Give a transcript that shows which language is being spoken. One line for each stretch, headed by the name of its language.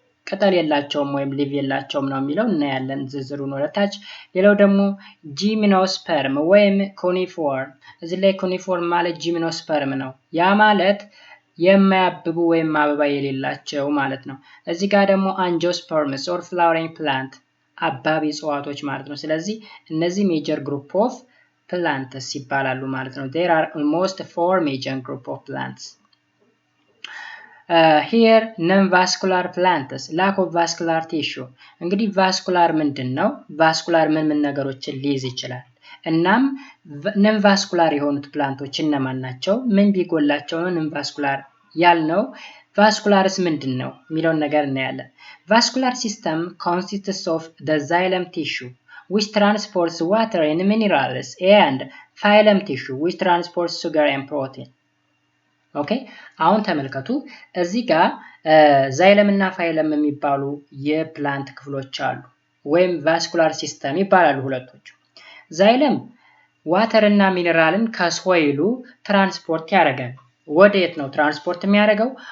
Amharic: ቅጠል የላቸውም ወይም ሊቭ የላቸውም ነው የሚለው። እናያለን ዝርዝሩን ወደታች። ሌላው ደግሞ ጂምኖስፐርም ወይም ኮኒፎርም። እዚህ ላይ ኮኒፎርም ማለት ጂምኖስፐርም ነው። ያ ማለት የማያብቡ ወይም አበባ የሌላቸው ማለት ነው። እዚህ ጋር ደግሞ አንጂኦስፐርምስ ኦር ፍላወሪንግ ፕላንት አባቢ እጽዋቶች ማለት ነው። ስለዚህ እነዚህ ሜጀር ግሩፕ ኦፍ
English: plants
Amharic: ይባላሉ ማለት ነው።
English: There are almost 4 major group of plants. Here non-vascular plants, lack of vascular tissue.
Amharic: እንግዲህ vascular ምንድነው? vascular ምን ነገሮችን ሊይዝ ይችላል? እናም non vascular የሆኑት ፕላንቶች እነማን ናቸው? ምን ቢጎላቸው ነው non vascular ያልነው?
English: vascularis
Amharic: ምንድነው የሚለውን ነገር እናያለን።
English: Vascular system consists of the xylem tissue which transports water and minerals and phylem tissue which transports sugar and protein.
Amharic: ኦኬ አሁን ተመልከቱ እዚህ ጋር ዛይለም እና ፋይለም የሚባሉ የፕላንት ክፍሎች አሉ ወይም ቫስኩላር ሲስተም ይባላሉ ሁለቶቹ። ዛይለም ዋተር እና ሚነራልን ከሶይሉ ትራንስፖርት ያደርጋል። ወዴት ነው ትራንስፖርት የሚያደርገው?